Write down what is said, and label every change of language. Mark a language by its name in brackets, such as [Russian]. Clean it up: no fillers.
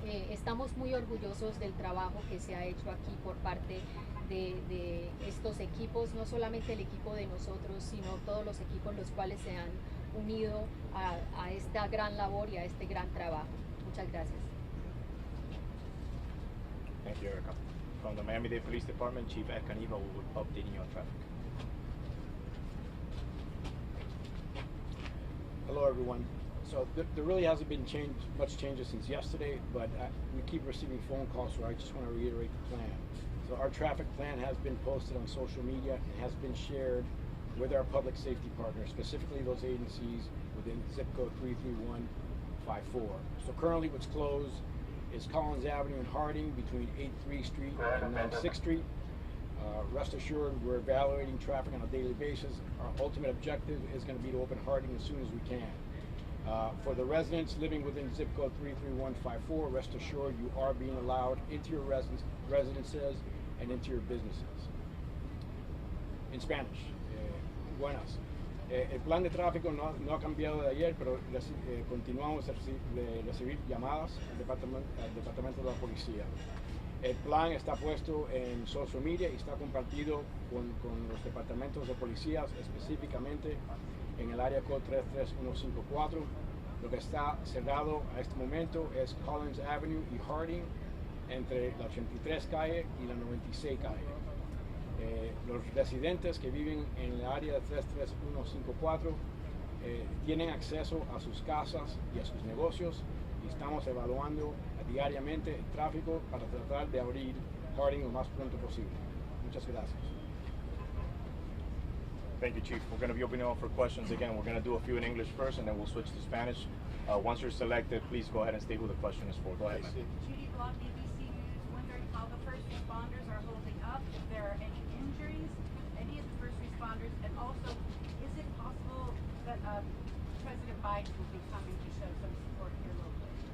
[Spanish] Estamos muy orgullosos del trabajo que se ha hecho aquí por parte de estos equipos, no solamente el equipo de nosotros, sino todos los equipos los cuales se han unido a esta gran labor y a este gran trabajo. Muchas gracias. [English] Thank you, Erica. From the Miami-Dade Police Department, Chief Ed Caniva will be updating you on traffic. Hello, everyone. So there really hasn't been much changes since yesterday, but we keep receiving phone calls, so I just want to reiterate the plan. So our traffic plan has been posted on social media and has been shared with our public safety partners, specifically those agencies within zip code 33154. So currently what's closed is Collins Avenue in Harding between 8th Street and 96th Street. Rest assured, we're evaluating traffic on a daily basis. Our ultimate objective is going to be to open Harding as soon as we can. For the residents living within zip code 33154, rest assured you are being allowed into your residences and into your businesses. In Spanish, [Spanish] buenas. El plan de tráfico no ha cambiado de ayer, pero continuamos de recibir llamadas al departamento de la policía. El plan está puesto en [English] social media [Spanish] y está compartido con los departamentos de policías, específicamente en el área code 33154. Lo que está cerrado a este momento es Collins Avenue y Harding, entre la 83 calle y la 96 calle. Los residentes que viven en el área 33154 tienen acceso a sus casas y a sus negocios, y estamos evaluando diariamente el tráfico para tratar de abrir Harding lo más pronto posible. Muchas gracias. [English] Thank you, Chief. We're going to be opening up for questions again. We're going to do a few in English first, and then we'll switch to Spanish. Once you're selected, please go ahead and state who the question is for. Go ahead, ma'am. Judy Block, ABC News, wondering how the first responders are holding up, if there are any injuries, any of the first responders, and also, is it possible that President Biden will be coming to show some support here locally?